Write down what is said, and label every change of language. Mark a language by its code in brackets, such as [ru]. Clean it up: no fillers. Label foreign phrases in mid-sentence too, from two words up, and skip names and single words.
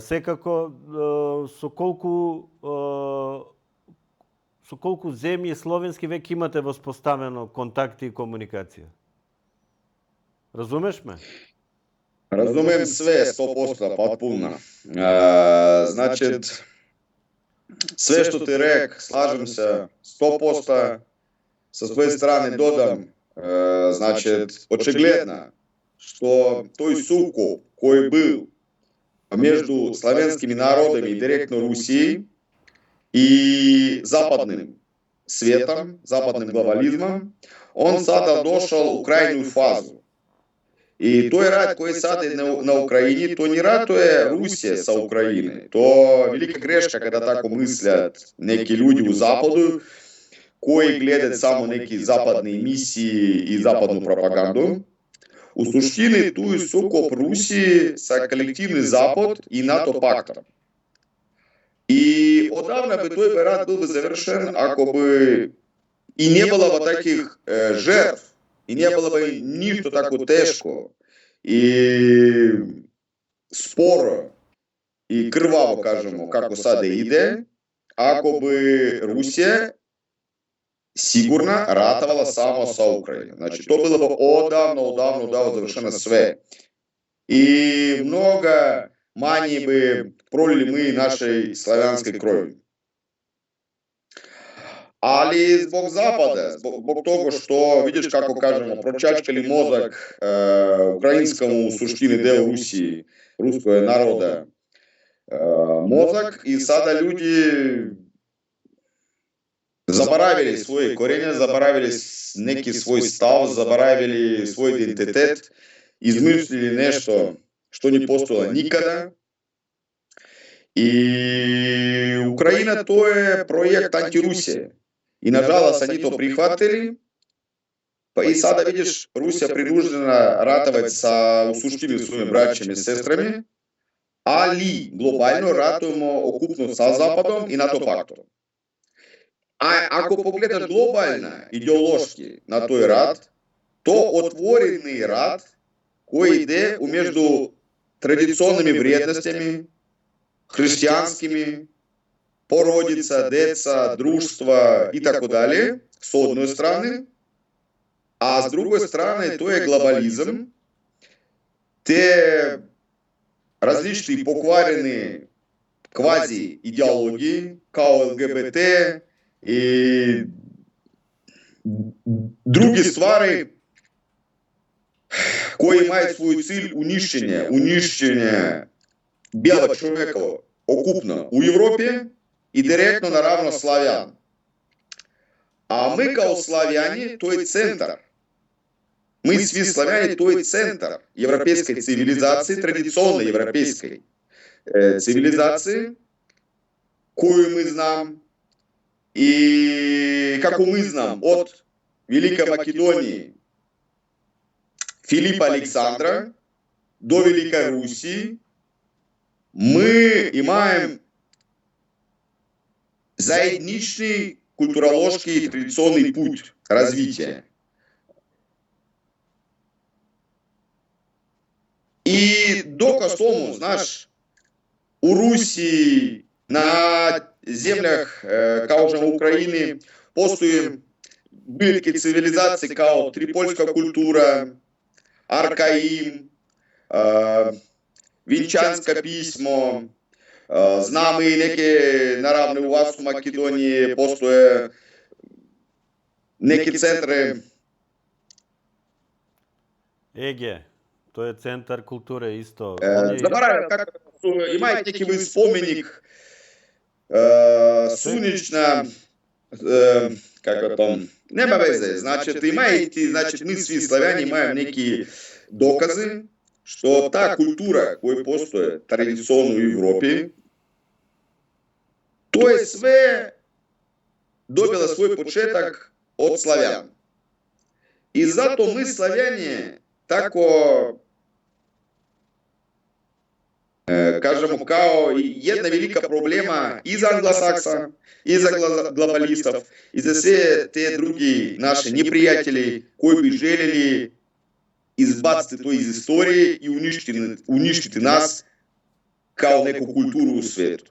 [mk] Секако, со колку земји словенски веќе имате воспоставено контакти и комуникација? [sr] Разумеш ме? Разумем све 100% потпуно. Значит, све што ти рек, слажем се 100%. Со своје стране додам, значит, очигледно, што тој сукоп кој бил меѓу славенскими народами и директно Русији и западным светом, западным глобализмом, он сада дошол у крајну фазу. И тој рат кој сада на Украине, то не ратуе Русија со Украине. То велика грешка кога тако мислят неки луѓи у Западу, кои гледат само неки западни емисии и западну пропаганду. У суштини туј сукоп Русија са колективни Запад и НАТО пактом. И одавна би тој рат бил завршен ако би [ru] и не было бы [sr] таких жертв, и не было бы ништо тако тешко и споро и крваво, кажемо, како сада иде, ако би Русија сигурно ратовала само со Украина. Значи, [ru] то было бы [sr] одавно завршено све. [ru] И много мanje бы пролили мы нашей славянской крови. [sr] Али због Запада, због того, што, видиш како кажемо, прочачкали мозок украинскому суштини дел Русии, руского народа, мозок, и сада люди заборавили свои корени, заборавили неки свой став, заборавили свой идентитет, измислили нешто што не постояло никада. И Украина то е проект антирусија. И нажалост они то прихватили. И сада видиш, Русија [ru] принуждена ратовать [sr] со усуштими [ru] своими братьями и сестрами, [sr] али глобално ратуемо окупно со Западом и НАТО пактом. А ако погледаш глобално, идеолошки на тој рат, то отворени рат кој иде меѓу традиционными вредностями, христијанскими, породица, деца, друштва и така далее, [ru] с одной страны, а с другой страны [sr] то е глобализм, те различни покварени квази идеологии, као ЛГБТ и други ствари кои имаат свој циль уништење белog човека окупно у Европе и директно наравно славјан. А мы као славјани, тој центар. [ru] Мы сви славјани, тој центар европейской цивилизации, традиционной европейской цивилизации, коju мы знам, и како мы знам од Великой Македонии Филипа Александра до Великой Руси, мы имаем заедничный культурологский и традиционный путь развития. И доказ тому, знаешь, у Руси на землях, као же Украины, постои были такие цивилизации, као трипольская культура, Аркаим, Венчанское письмо, [sr] знаме и неки наравни у вас у Македонии постоje неки центри. [mk] Еге, тоа е центар културе исто. Заборавам како имаат неки споменик Сунична, како там, нема везе, [sr] значит, имајте, значит, мы сви славјани имаем неки докази што таа култура која постоje традиционно у Европи, тоа е све dobila svoj početak od Slavjana. I zato mi Slavjani tako kažemo kao jedna velika problema i za anglosaksa, i za globalistov, i za sve te drugi naši neprijatelji koji bi željeli izbaciti to iz istorije i uništiti nas kao neku kulturu u svijetu.